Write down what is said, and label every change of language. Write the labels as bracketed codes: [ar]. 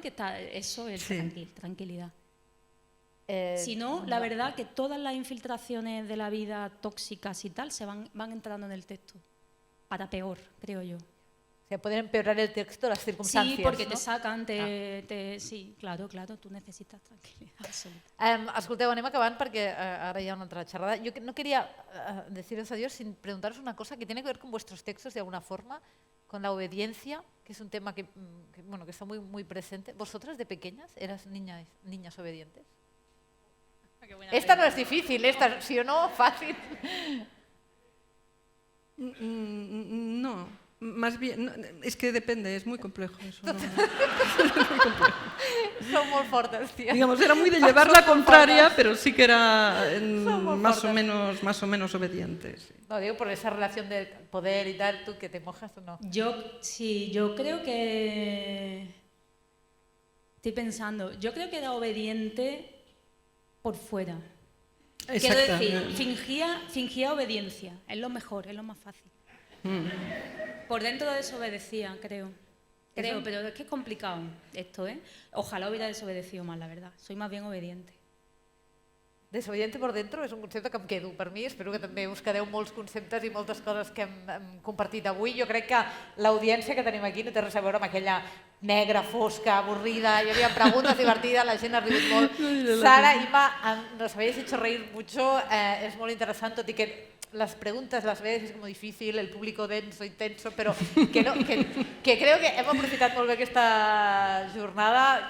[es] Que eso es tranquilidad. Si no, la verdad que todas las infiltraciones de la vida tóxicas y tal se van entrando en el texto. Para peor, creo yo. O sea, pueden empeorar el texto, las circunstancias, Sí, porque no? te sacan, sí, claro, tú necesitas tranquilidad absoluta. [ca] Escolteu, anem acabant perquè ara hi ha una altra xerrada. [es] Yo no quería deciros adiós sin preguntaros una cosa que tiene que ver con vuestros textos de alguna forma, con la obediencia, que es un tema que está muy, muy presente. ¿Vosotras de pequeñas eras niñas obedientes? Esta no es difícil, esta, sí o no, fácil. No, más bien, es que depende, es muy complejo eso. No. Son muy fuertes, tía. Digamos, era muy de llevar la contraria, pero sí que era Somos más o menos obediente. Sí. No, digo por esa relación de poder y tal, tú que te mojas o no. Yo creo que... Estoy pensando, yo creo que era obediente por fuera. Quiero decir, fingía obediencia, es lo mejor, es lo más fácil. Por dentro desobedecía, creo, pero es que es complicado esto, ¿eh? Ojalá hubiera desobedecido más, la verdad. Soy más bien obediente. Desobediente por dentro [ca] és un concepte que em quedo per mi. Espero que també us quedeu molts conceptes i moltes coses que hem compartit avui. Jo crec que l'audiència que tenim aquí no té res a veure amb aquella negra, fosca, avorrida. Hi havia preguntes divertides, la gent ha rigut molt. [es] Sara, Ima, nos habéis hecho reír mucho. Es muy interesante, [ca] tot i que [es] las preguntas las veces es como difícil, el público denso, intenso, pero que creo que [ca] hem aprofitat molt bé aquesta jornada.